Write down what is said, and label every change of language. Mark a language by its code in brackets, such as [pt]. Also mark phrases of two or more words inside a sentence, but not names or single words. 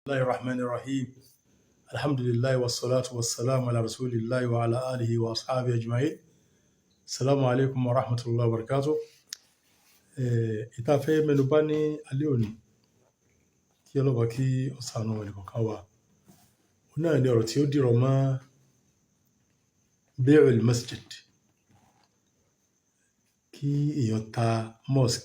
[ar] الله الرحمن الرحيم. الحمد لله والصلاة والسلام على رسول الله وعلى آله وأصحابه أجمعين. السلام عليكم ورحمة الله وبركاته. [yo] ìtafẹ́ mẹ́nubà ní alẹ́ òní kí ọlọ́ba kí ó ṣàánú ẹnìkọ̀ọ̀kan wa. Òun náà ni ọ̀rọ̀ tí ó dìrọ̀ mọ́ [ar] بيع المسجد, [yo] kí èèyàn ta mosque.